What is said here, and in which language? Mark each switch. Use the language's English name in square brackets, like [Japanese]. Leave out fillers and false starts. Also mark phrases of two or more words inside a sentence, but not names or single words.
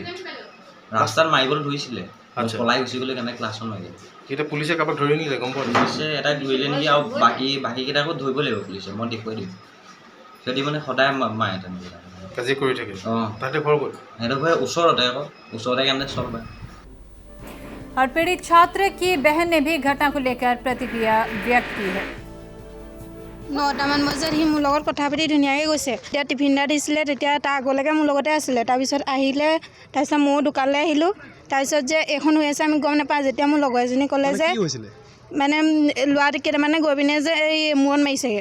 [Assamese] ৰাস্তাত মাৰিবলৈ ধৰিছিলে, পলাই গুচি গ'লে কাৰণে ক্লাছত মাৰিলে। এতিয়া পুলিচে কাৰোবাক ধৰি নিলে, গম পোৱা? পুলিচে এটাই ধৰিলে নেকি, আৰু বাকীকেইটাকো ধৰিব লাগিব পুলিচে, মই দেখুৱাই দিম। সিহঁতি মানে সদায় মাৰে তেনেকৈ কাজিয়া কৰি থাকে। তাতে ঘৰ ক'ত? সিহঁতৰ ঘৰ ওচৰতে কাৰণে চল পায়। [Hindi] और पीड़ित छात्र की बहन ने भी घटना को लेकर प्रतिक्रिया व्यक्त की है। [Assamese] 9টামান বজাত সি মোৰ লগত কথা পাতি ধুনীয়াকৈ গৈছে। তেতিয়া টিফিন এটা দিছিলে, তেতিয়া তাৰ আগলৈকে মোৰ লগতে আছিলে। তাৰপিছত আহিলে, তাৰপিছত ময়ো দোকানলৈ আহিলোঁ। তাৰপিছত যে এইখন হৈ আছে আমি গম নাপাওঁ। যেতিয়া মোৰ লগৰ এজনী ক'লে যে মানে ল'ৰা কেইটামানে গৈ পিনে যে এই মূৰত মাৰিছেগৈ।